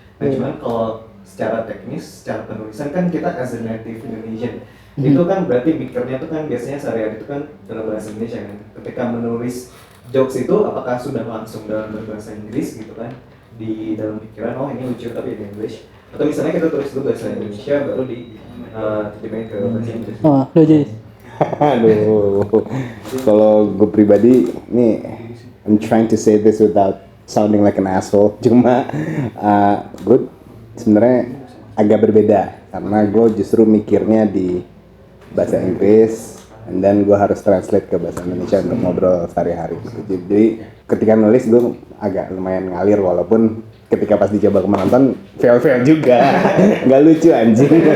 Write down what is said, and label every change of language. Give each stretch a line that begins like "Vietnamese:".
Indonesian: Nah cuman kalau secara teknis, secara penulisan kan kita
English: as a native Indonesian
Indonesian: itu kan berarti mikirnya itu kan biasanya sehari-hari itu kan dalam bahasa Indonesia kan. Ketika menulis jokes itu apakah sudah langsung dalam berbahasa Inggris gitu kan di dalam pikiran ini lucu tapi di English, atau misalnya kita tulis dulu bahasa Indonesia baru diterjemahin ke bahasa Inggris. Oh, udah jadi. Aduh, kalau gue pribadi nih,
English: I'm trying to say this without sounding like an asshole.
Indonesian: Cuma gue sebenarnya agak berbeda karena gue justru mikirnya di bahasa Inggris,
English: and then
Indonesian: gue harus translate ke bahasa Indonesia untuk ngobrol sehari-hari. Jadi ketika nulis gue agak lumayan ngalir, walaupun ketika pas dicoba ke penonton fail juga, nggak lucu anjing.